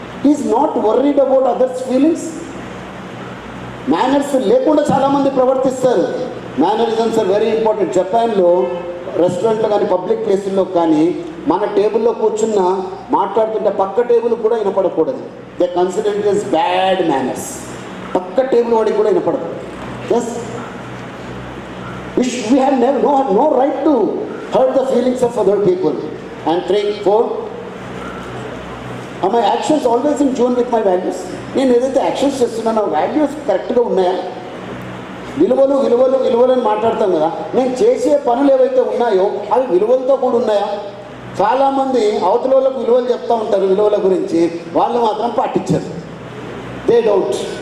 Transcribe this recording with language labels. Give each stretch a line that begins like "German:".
English: Is not worried about others feelings.
Telugu: Manners లేకుండా చాలామంది ప్రవర్తిస్తారు.
English: Mannerisms are very important.
Telugu: జపాన్లో రెస్టారెంట్లో కానీ పబ్లిక్ ప్లేసుల్లో కానీ మన టేబుల్లో కూర్చున్న మాట్లాడుతుంటే పక్క టేబుల్ కూడా వినపడకూడదు.
English: They consider it is bad manners.
Telugu: పక్క టేబుల్ వాడికి కూడా వినపడదు.
English: Yes, we have no right to hurt the feelings of other people. And 3, 4, are my actions always in tune with my values?
Telugu: నేను ఏదైతే యాక్షన్స్ చేస్తున్నానో values కరెక్ట్గా ఉన్నాయా? విలువలు విలువలు విలువలు అని మాట్లాడతాం కదా, నేను చేసే పనులు ఏవైతే ఉన్నాయో అవి విలువలతో కూడా ఉన్నాయా? చాలామంది అవతల వాళ్ళకు విలువలు చెప్తూ ఉంటారు, విలువల గురించి, వాళ్ళు మాత్రం పాటించారు.
English: They doubt.